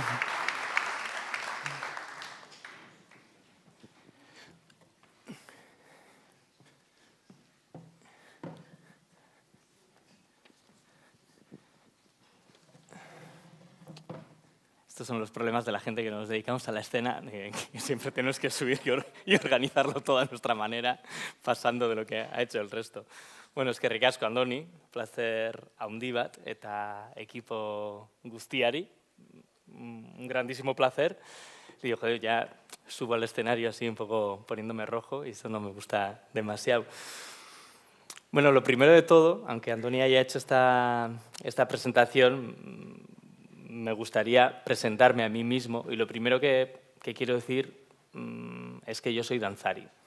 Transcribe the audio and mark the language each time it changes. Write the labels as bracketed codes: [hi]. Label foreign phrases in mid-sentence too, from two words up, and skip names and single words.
[es] Estos son los problemas de la gente que nos dedicamos a la escena, que siempre tenemos que subir y organizarlo todo a nuestra manera, pasando de lo que ha hecho el resto. Bueno, es que ricasco, Andoni, [eu] placer handi bat eta equipo guztiari, [es] un grandísimo placer. Y digo, joder, ya subo al escenario así un poco poniéndome rojo y eso no me gusta demasiado. Bueno, lo primero de todo, aunque Andoni haya hecho esta presentación, me gustaría presentarme a mí mismo, y lo primero que quiero decir es que yo soy danzari.